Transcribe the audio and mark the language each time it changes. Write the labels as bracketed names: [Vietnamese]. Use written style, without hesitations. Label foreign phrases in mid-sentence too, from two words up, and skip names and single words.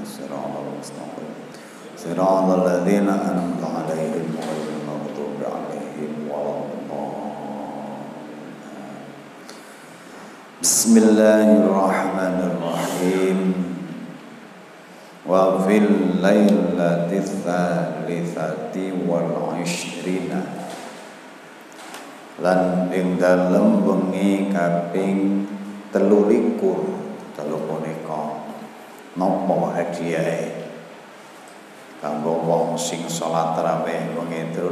[Arabic] الصراط المستقيم. صراط الذين أنعمت عليهم غير المغضوب عليهم ولا الضالين. Bismillahirrahmanirrahim. وفي الليلة الثالثة والعشرين [Javanese] lan ing dalem wengi kaping 23 punika napa hadiahe kanggo wong sing salat tarawih wengi